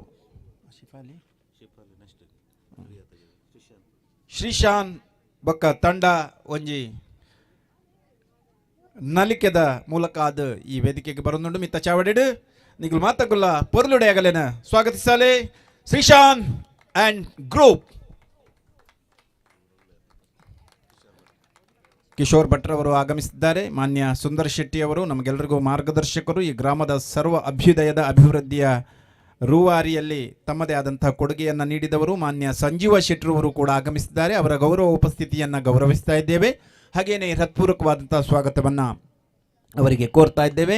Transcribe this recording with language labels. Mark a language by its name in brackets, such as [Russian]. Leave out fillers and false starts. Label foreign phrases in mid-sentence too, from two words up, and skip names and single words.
[Tulu] ಶ್ರೀಶಾನ್ ಬೊಕ್ಕ ತಂಡ ಒಂಜಿ ನಲಿಕೆದ ಮೂಲಕ ಅದು ಈ ವೇದಿಕೆಗೆ ಬರೋದುಂಡು ಮಿತ್ತ ಚಾವಡಿಡು ನಿಗಲು ಮಾತಗುಲ್ಲ ಪೊರ್ಲುಡೆ ಆಗಲೇನ ಸ್ವಾಗತಿಸಾಲೆ ಶ್ರೀಶಾನ್ [English] and group. [Kannada] ಕಿಶೋರ್ ಭಟ್ರವರು ಆಗಮಿಸಿದ್ದಾರೆ. ಮಾನ್ಯ ಸುಂದರ್ ಶೆಟ್ಟಿ ಅವರು ನಮಗೆಲ್ಲರಿಗೂ ಮಾರ್ಗದರ್ಶಕರು. ಈ ಗ್ರಾಮದ ಸರ್ವ ಅಭ್ಯುದಯದ ಅಭಿವೃದ್ಧಿಯ ರೂವಾರಿಯಲ್ಲಿ ತಮ್ಮದೇ ಆದಂತಹ ಕೊಡುಗೆಯನ್ನು ನೀಡಿದವರು. ಮಾನ್ಯ ಸಂಜೀವ ಶೆಟ್ಟರವರು ಕೂಡ ಆಗಮಿಸಿದ್ದಾರೆ. ಅವರ ಗೌರವ ಉಪಸ್ಥಿತಿಯನ್ನು ಗೌರವಿಸ್ತಾ ಇದ್ದೇವೆ. ಹಾಗೇನೇ ಹೃತ್ಪೂರ್ವಕವಾದಂತಹ ಸ್ವಾಗತವನ್ನು ಅವರಿಗೆ ಕೋರ್ತಾ ಇದ್ದೇವೆ.